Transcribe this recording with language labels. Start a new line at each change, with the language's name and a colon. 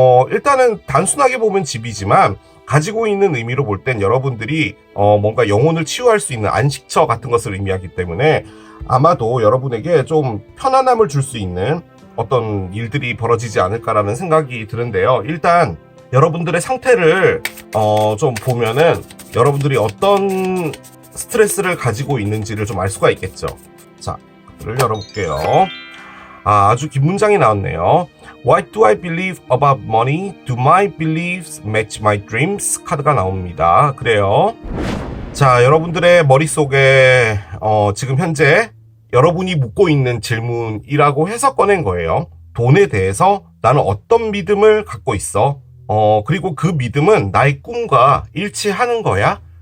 Korean: 일단은 단순하게 보면 집이지만 가지고 있는 의미로 볼 땐 여러분들이 뭔가 영혼을 치유할 수 있는 안식처 같은 것을 의미하기 때문에 아마도 여러분에게 좀 편안함을 줄 수 있는 어떤 일들이 벌어지지 않을까라는 생각이 드는데요. 일단 여러분들의 상태를 좀 보면은 여러분들이 어떤 스트레스를 가지고 있는지를 좀 알 수가 있겠죠. 자, 카드를 열어볼게요. 아주 긴 문장이 나왔네요.
English: What do I believe about money? Do my beliefs match my dreams?
Korean: 카드가 나옵니다. 그래요. 자, 여러분들의 머릿속에 지금 현재 여러분이 묻고 있는 질문이라고 해서 꺼낸 거예요. 돈에 대해서 나는 어떤 믿음을 갖고 있어? 그리고 그 믿음은 나의 꿈과 일치하는 거야?